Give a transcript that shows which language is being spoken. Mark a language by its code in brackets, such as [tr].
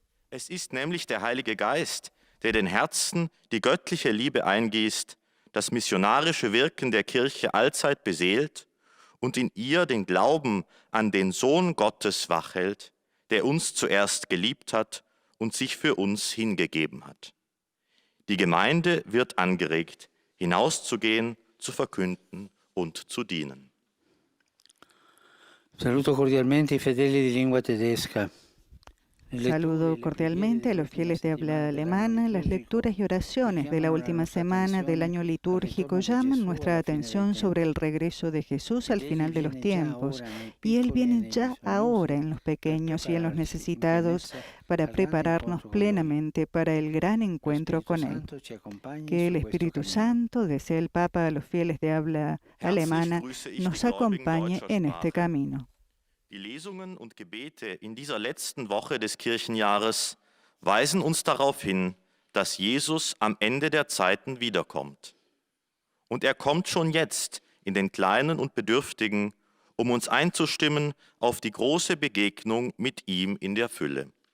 [de] Es ist nämlich der Heilige Geist, der den Herzen die göttliche Liebe eingießt, das missionarische Wirken der Kirche allzeit beseelt und in ihr den Glauben an den Sohn Gottes wachhält, der uns zuerst geliebt hat und sich für uns hingegeben hat. Die Gemeinde wird angeregt, hinauszugehen, zu verkünden und zu dienen. [it] Saluto cordialmente i fedeli di lingua tedesca. [es] Saludo cordialmente a los fieles de habla alemana. Las lecturas y oraciones de la última semana del año litúrgico llaman nuestra atención sobre el regreso de Jesús al final de los tiempos. Y Él viene ya ahora en los pequeños y en los necesitados para prepararnos plenamente para el gran encuentro con Él. Que el Espíritu Santo, desea el Papa a los fieles de habla alemana, nos acompañe en este camino. [de] Die Lesungen und Gebete in dieser letzten Woche des Kirchenjahres weisen uns darauf hin, dass Jesus am Ende der Zeiten wiederkommt. Und er kommt schon jetzt in den Kleinen und Bedürftigen, um uns einzustimmen auf die große Begegnung mit ihm in der Fülle.